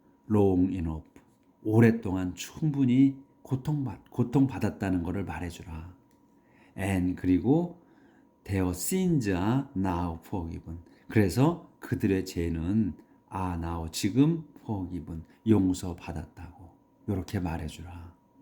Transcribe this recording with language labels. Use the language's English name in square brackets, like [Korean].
[Korean] long enough 오랫동안 충분히 고통받았다는 것을 말해주라. [English] and 그리고 their sins are now forgiven. [Korean] 그래서 그들의 죄는 are now 지금 forgiven 용서받았다고 이렇게 말해주라.